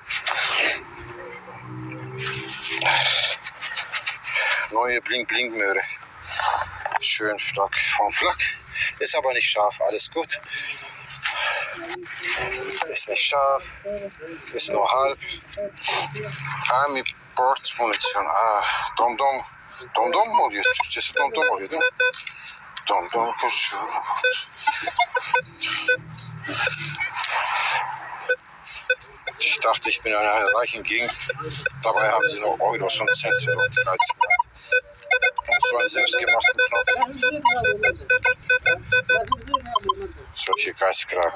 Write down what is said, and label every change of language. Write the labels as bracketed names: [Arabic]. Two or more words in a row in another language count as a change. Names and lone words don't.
[German] Neue Bling-Bling-Möhre. Schön Flak vom Flak. Ist aber nicht scharf, alles gut. Ist nicht scharf. Ist nur halb. Army Port Munition. [Turkish] Dom-dom. Dom-dom mu oluyor? Türkçesi dom-dom oluyor değil mi? Dom-dom kurşun. [German] Ich dachte, ich bin in einer reichen Gegend. Dabei haben sie nur Euros und Cents für die Geizkragen. Und so einen selbstgemachten Knochen. Solche Geizkragen.